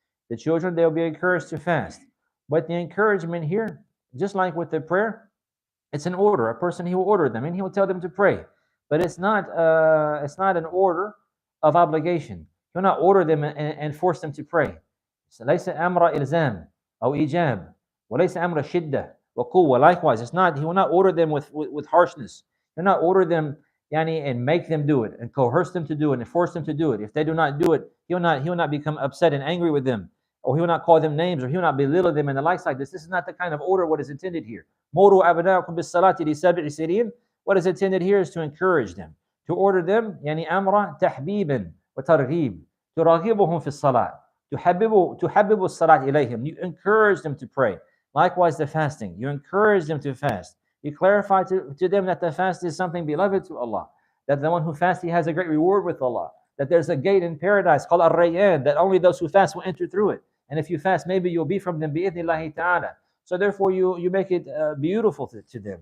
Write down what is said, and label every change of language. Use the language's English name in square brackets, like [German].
[English] The children, they will be encouraged to fast. But the encouragement here, just like with the prayer, it's an order. A person, he will order them and he will tell them to pray. But it's not an order of obligation. He will not order them and force them to pray. [Arabic] ليس أمر إلزام أو إيجاب وليس أمر شدة وقوة. [English] Likewise, it's not. He will not order them with harshness. He will not order them and make them do it and coerce them to do it and force them to do it. If they do not do it, he will not become upset and angry with them, or he will not call them names, or he will not belittle them and the likes like this. This is not the kind of order what is intended here. [Arabic] Muru abna'akum bis-salati li sab'i sinin. [English] What is intended here is to encourage them, to order them [Arabic] يعني أمر تحبيب وترغيب تراغبهم في الصلاة تحبب الصلاة إليهم. [English] You encourage them to pray. Likewise, the fasting, you encourage them to fast. You clarify to them that the fast is something beloved to Allah, that the one who fasts, he has a great reward with Allah, that there's a gate in paradise called Ar-Rayyan, that only those who fast will enter through it. And if you fast, maybe you'll be from them [Arabic] bi'idhnillahi ta'ala. [English] So therefore, you make it beautiful to them.